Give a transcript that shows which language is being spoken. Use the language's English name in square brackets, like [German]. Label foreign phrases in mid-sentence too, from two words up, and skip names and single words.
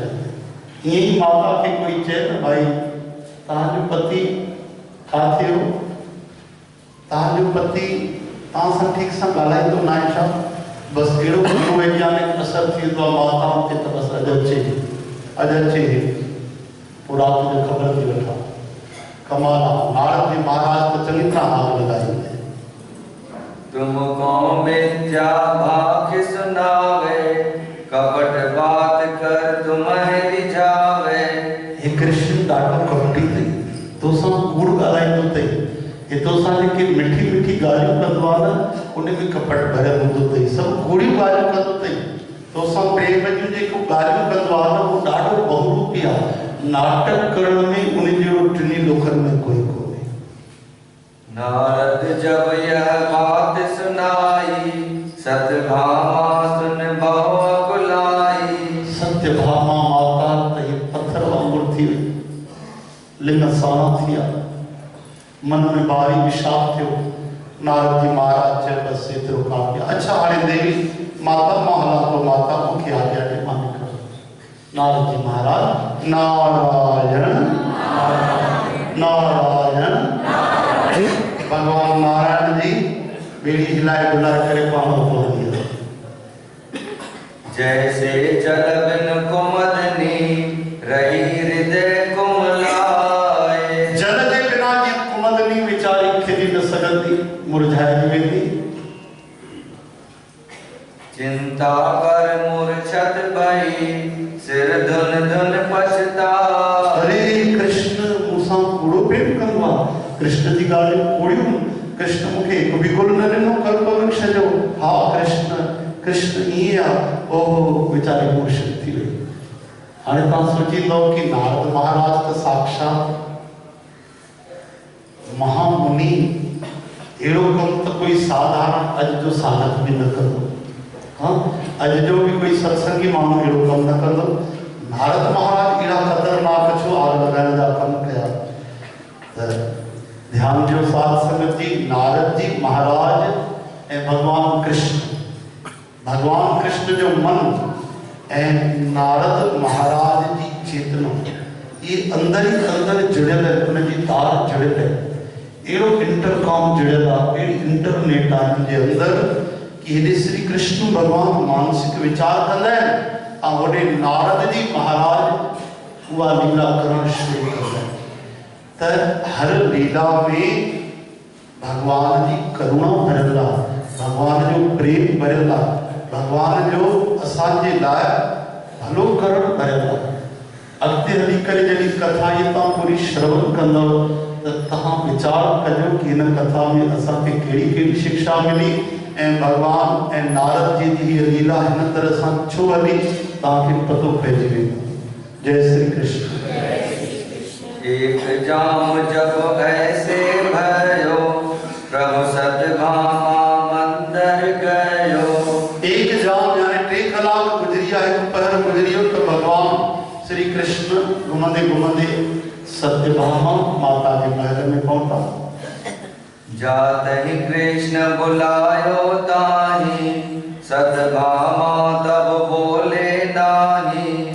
[Sindhi] ईअं ई माता खे कोई चए त भाई तव्हांजो पति छा थियो तव्हांजो पति तव्हां सां ठीक सां ॻाल्हाईंदो न आहे छा बसि अहिड़ो मनोवैज्ञानिक असर थींदो आहे माताउनि ते त बसि अॼु अचे पोइ राति जो ख़बर थी वठां कमाल आहे। नारद जी महाराज त चङी तरह आग लॻाई। [Hindi] तुमको मिथ्या भाख सुनावे, कपट बात कर तुम्हें रिझावे। [Sindhi] हे कृष्ण ॾाढो कपटी अथई तोसां कूड़ ॻाल्हाईंदो अथई हे तोसां जेके मिठी मिठी ॻाल्हियूं कंदो आहे न उन में कपट भरियल हूंदो अथई सभु कूड़ियूं ॻाल्हियूं कंदो अथई तोसां प्रेम जूं जेको ॻाल्हियूं कंदो आहे न उहो ॾाढो बहुरूपी आहे। नाटक करण में उन जहिड़ो टिनी लोकनि में कोई कोन्हे। [Hindi] नारद जब यह बात सुनाई, सत्यभामा सुन बहु अकुलाई। [Sindhi] सत्यभामा माता त ये पत्थर वांगुर थी वई लिंग साना थिया मन में भारी विषाद थियो। नारद जी महाराज चयो बसि एतिरो काफ़ी। अच्छा हाणे देवी माता मां हलां थो माता मूंखे आज्ञा ॾे मां निकिरां। नारद जी महाराज नारायण नारायण भगवान नारायण जी बेड़ी हिलाए डुलाए करे पाण पहुंची विया। [Hindi] जैसे जल बिन कुमदनी रही हृदय कुमलाए। [Sindhi] जल जे बिना जी कुमदनी वीचारी खिली न सघंदी मुरझाए वेंदी। [Hindi] चिंता कर मूर्छत भई सिर धुन धुन पछताए। [Sindhi] अरे कृष्ण मूंसां कूड़ो प्रेम कंदो आहे कृष्ण जी ॻाल्हियूं कूड़ियूं कृष्ण मूंखे हिकु बि गुल न ॾिनो कल्प वृक्ष जो। हा कृष्ण कृष्ण ईअं आहे ओहो वीचारी मूर्छित थी वई। हाणे तव्हां सोचींदव कि नारद महाराज त साक्षात महामुनि अहिड़ो कमु त कोई साधारण अॼु जो साधक बि न कंदो। हाँ अॼु जो बि कोई सत्संगी माण्हू अहिड़ो कमु न कंदो। नारद महाराज अहिड़ा ख़तरनाक छो आग लॻाइण जा कमु कया त ध्यान जो साध संगत जी नारद जी महाराज ऐं भगवान कृष्ण जो मन ऐं नारद महाराज जी चेतना ये अंदर ही अंदर जुड़ियल है उनजी तार जुड़ियल है अहिड़ो इंटरकॉम जुड़ियल आहे अहिड़ी इंटरनेट आहे हिन जे अंदर कि हेॾे श्री कृष्ण भगवान मानसिक वीचार कंदा आहिनि ऐं होॾे नारद जी महाराज उहा लीला करणु शुरू कंदा आहिनि त हर लीला में भगवान जी करुणा भरियल आहे भगवान जो प्रेम भरियल आहे भगवान जो असांजे लाइ भलो करणु भरियल आहे। अॻिते हली करे जॾहिं कथा इहा तव्हां पूरी श्रवण कंदव त तव्हां वीचार कजो कि हिन कथा में असांखे कहिड़ी कहिड़ी शिक्षा मिली भगवान नारद जी की लीला हिन तरह से छो हली तव्हांखे पतो पइजी वेंदो। जय श्री कृष्ण। [Hindi] एक जाम जब ऐसे भयो प्रभु सत्यभामा मंदिर गयो। [Sindhi] एक जाम यानी 3 कलाक गुजरिया, एक पहर गुजरियो तो भगवान श्री कृष्ण घुमंदे घुमंदे सत्यभामा माता के महल में पहुंचा। [Hindi] जात ही कृष्ण बुलायो ताहि सत्यभामा तब बोले नाही।